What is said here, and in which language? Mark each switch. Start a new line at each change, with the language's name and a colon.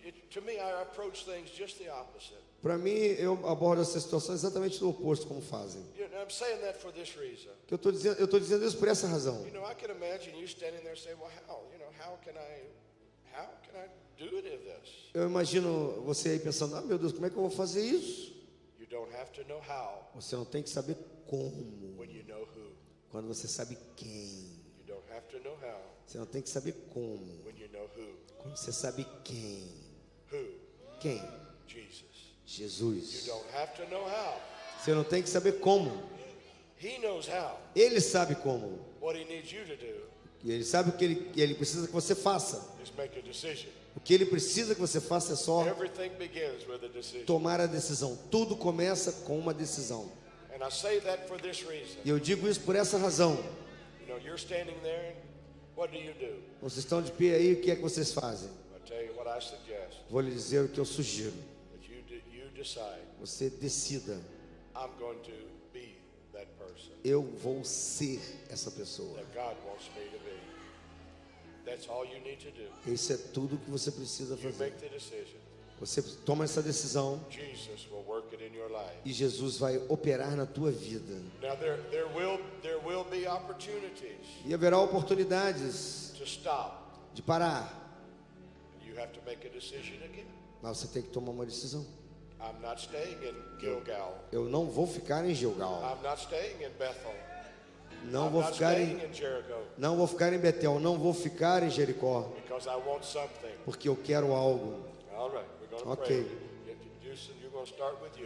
English: to me, I approach things just the opposite.
Portuguese: Para mim, eu abordo essa situação exatamente do oposto como fazem.
English: I'm saying that for this reason.
Portuguese: Eu estou dizendo isso por essa razão.
English: I can imagine you standing there saying, "Well, how can I do any of this?"
Portuguese: Eu imagino você aí pensando, meu Deus, como é que eu vou fazer isso?
English: You don't have to know how
Portuguese: Você não tem que saber como,
English: when you know who.
Portuguese: quando você sabe quem.
English: You don't have to know how
Portuguese: Você não tem que saber como,
English: when you know who.
Portuguese: quando você sabe quem.
English: Who?
Portuguese: Quem?
English: Jesus.
Portuguese: Jesus.
English: You don't have to know how.
Portuguese: Você não tem que saber como.
English: He knows how.
Portuguese: Ele sabe como.
English: What he needs you to do
Portuguese: E ele sabe o que ele precisa que você faça.
English: is make a decision.
Portuguese: O que ele precisa que você faça é só
English: Everything begins with a decision.
Portuguese: tomar a decisão. Tudo começa com uma decisão.
English: And I say that for this reason.
Portuguese: E eu digo isso por essa razão.
English: You're standing there and what do you do?
Portuguese: Vocês estão de pé aí, o que é que vocês fazem?
English: I'll tell you what I suggest.
Portuguese: Vou lhe dizer o que eu sugiro.
English: That you decide,
Portuguese: Você decida.
English: I'm going to be that person
Portuguese: Eu vou ser essa pessoa.
English: that God wants me to be. That's all you need to do.
Portuguese: Isso é tudo que você precisa
English: You
Portuguese: fazer.
English: make the decision.
Portuguese: Você toma essa decisão
English: Jesus will work it in your life.
Portuguese: e Jesus vai operar na tua vida.
English: Now there will be opportunities
Portuguese: E haverá oportunidades
English: to stop.
Portuguese: de parar.
English: You have to make a decision again.
Portuguese: Mas você tem que tomar uma decisão.
English: I'm not staying in Gilgal.
Portuguese: Eu não vou ficar em Gilgal.
English: I'm not staying in Bethel.
Portuguese: Não
English: I'm
Portuguese: vou
English: not
Portuguese: ficar
English: staying
Portuguese: em
English: in Jericho
Portuguese: Não vou ficar em Betel, não vou ficar em Jericó,
English: because I want something.
Portuguese: porque eu quero algo.
English: All right, we're going to Okay. pray. Houston, you're going to start with you.